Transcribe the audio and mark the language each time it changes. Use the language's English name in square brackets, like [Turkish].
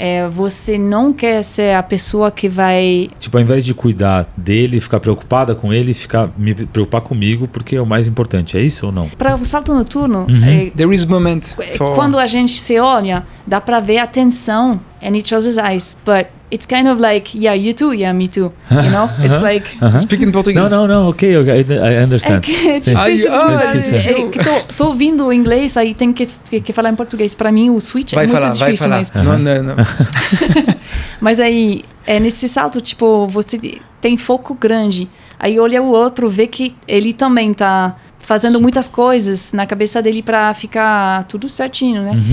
[Portuguese] Você não quer ser a pessoa que vai... Tipo, ao invés de cuidar dele, ficar preocupada com ele, me preocupar comigo, porque é o mais importante. É isso ou não? Para o salto noturno... [English] There is moment for... [Portuguese] Quando a gente se olha, dá para ver a tensão [English] in each other's eyes. But it's kind of like, yeah, you too, yeah, me too. You know? It's like... Speak in Portuguese. Não, ok, I understand. [Portuguese] É difícil de tô ouvindo o inglês, aí tem que falar em português. Para mim, o switch é muito difícil. Vai falar. Não. Mas aí, nesse salto, tipo, você tem foco grande. Aí olha o outro, vê que ele também tá fazendo muitas coisas na cabeça dele para ficar tudo certinho, né?